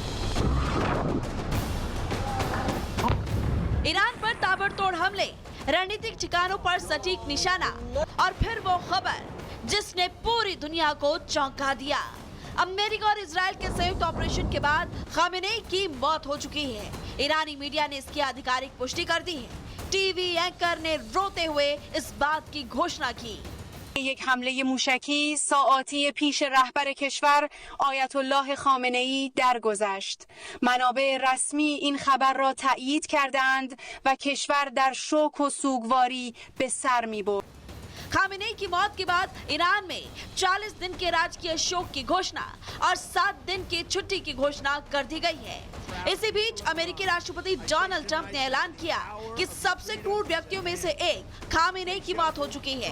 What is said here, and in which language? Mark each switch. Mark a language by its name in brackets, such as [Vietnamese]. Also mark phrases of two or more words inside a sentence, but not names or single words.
[Hindi] ईरान पर ताबड़तोड़ हमले, रणनीतिक ठिकानों पर सटीक निशाना और फिर वो खबर जिसने पूरी दुनिया को चौंका दिया। अमेरिका और इजराइल के संयुक्त ऑपरेशन के बाद खामेनेई की मौत हो चुकी है। ईरानी मीडिया ने इसकी आधिकारिक पुष्टि कर दी है। टीवी एंकर ने रोते हुए इस बात की घोषणा की। [Persian] یک حمله موشکی ساعاتی پیش رهبر کشور آیت الله خامنه‌ای درگذشت. منابع رسمی این خبر را تایید کردند و کشور در شوک و سوگواری به سر می‌برد. [Hindi] खामेनेई की मौत के बाद ईरान में 40 दिन के राजकीय शोक की घोषणा और 7 दिन की छुट्टी की घोषणा कर दी गई है। इसी बीच अमेरिकी राष्ट्रपति डोनाल्ड ट्रंप ने ऐलान किया कि सबसे क्रूर व्यक्तियों में से एक खामेनेई की मौत हो चुकी है।